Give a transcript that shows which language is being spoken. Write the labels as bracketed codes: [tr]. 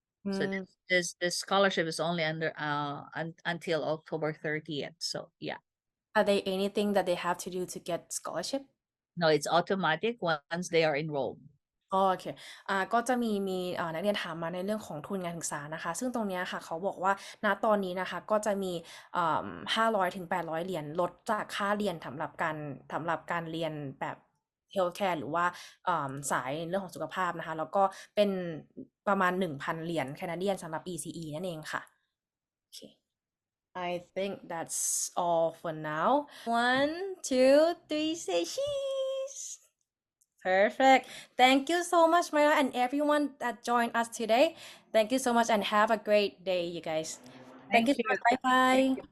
[en] So this scholarship is only under until October 30th. So yeah. Are there anything that they have to do to get scholarship? No, it's automatic once they are enrolled. [th] โอเคก็จะมีนักเรียนถามมาในเรื่องของทุนการศึกษานะคะซึ่งตรงเนี้ยค่ะเขาบอกว่าณตอนนี้นะคะก็จะมี500 ถึง 800 เหรียญลดจากค่าเรียนสำหรับการเรียนแบบ healthcare หรือว่าสายเรื่องของสุขภาพนะคะแล้วก็เป็นประมาณ 1,000 เหรียญแคนาเดียนสำหรับ ECE นั่นเองค่ะโอเค [en] I think that's all for now 1 2 3 say cheese Perfect. Thank you so much, Myra, and everyone that joined us today. Thank you so much and have a great day, you guys. Thank you so much. Bye bye.